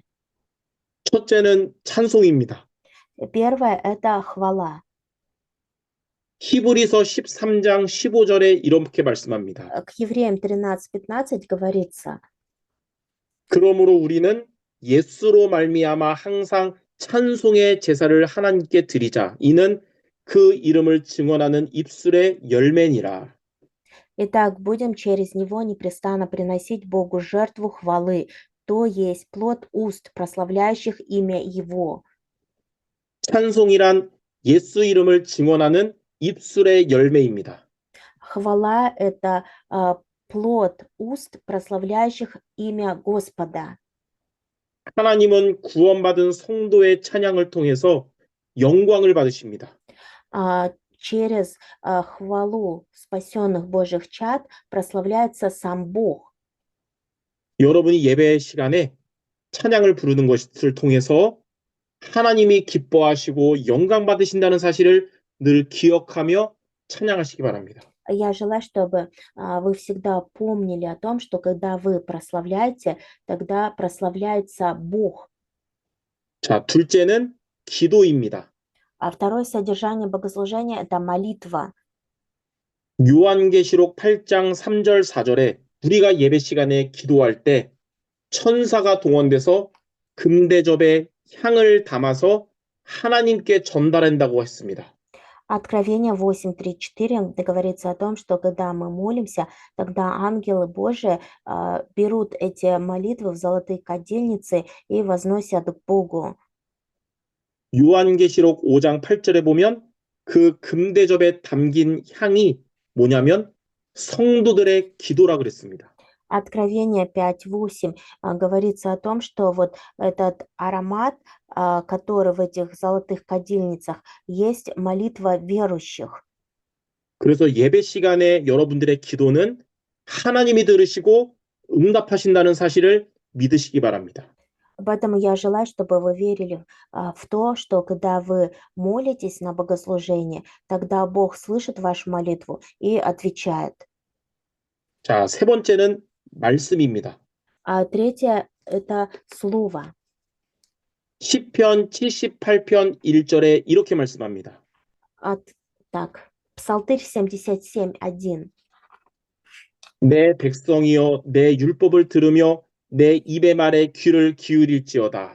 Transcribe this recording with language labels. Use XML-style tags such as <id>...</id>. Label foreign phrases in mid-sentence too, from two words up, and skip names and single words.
<ko>첫째는 찬송입니다.</ko> <ru>Первое– это хвала.</ru> <ko>히브리서 13장 15절에 이렇게 말씀합니다.</ko> <ru>К Евреям 13:15 говорится:</ru> <ko>그러므로 우리는 예수로 말미암아 항상 찬송의 제사를 하나님께 드리자. 이는 그 이름을 증언하는 입술의 열매니라.</ko> <ru>«Итак, будем через него непрестанно приносить Богу жертву хвалы, то есть плод уст, прославляющих имя Его».</ru> <ko>찬송이란 예수 이름을 증언하는 입술의 열매입니다.</ko> <ru>Хвала– это плод уст, прославляющих имя Господа.</ru> <ko>하나님은 구원받은 성도의 찬양을 통해서 영광을 받으십니다.</ko> <ru>Через хвалу спасенных Божьих чад прославляется сам Бог.</ru> <ko>여러분이 예배 시간에 찬양을 부르는 것을 통해서 하나님이 기뻐하시고 영광 받으신다는 사실을 늘 기억하며 찬양하시기 바랍니다.</ko> <ru>Я желаю, чтобы вы всегда помнили о том, что когда вы прославляете, тогда прославляется Бог.</ru> <ko>자, 둘째는 기도입니다.</ko> <ru>А второе содержание богослужения– это молитва.</ru> <ko>요한계시록 8장 3절 4절에 우리가 예배 시간에 기도할 때 천사가 동원돼서 금대접에 향을 담아서 하나님께 전달한다고 했습니다.</ko> <ru>Откровение 8:3-4, где говорится о том, что когда мы молимся, тогда ангелы Божии берут эти молитвы в золотые кадильницы и возносят к Богу.</ru> <ko>요한계시록 5장 8절에 보면 그 금대접에 담긴 향이 뭐냐면 성도들의 기도라 그랬습니다.</ko> <ru>Откровение 5:8 говорится о том, что вот этот аромат, который в этих золотых кадильницах, есть молитва верующих.</ru> <ko>그래서 예배 시간에 여러분들의 기도는 하나님이 들으시고 응답하신다는 사실을 믿으시기 바랍니다.</ko> <ru>Поэтому я желаю, чтобы вы верили в то, что когда вы молитесь на богослужении, тогда Бог слышит вашу молитву и отвечает.</ru> <ko>자, 세 번째는 말씀입니다.</ko> <ru>А третье– это слово.</ru> <ko>시편 78편 1절에 이렇게 말씀합니다.</ko> <ru>Так, Псалтырь 77:1.</ru> <ko>내 백성이여 내 율법을 들으며 내 입의 말에 귀를 기울일지어다.</ko>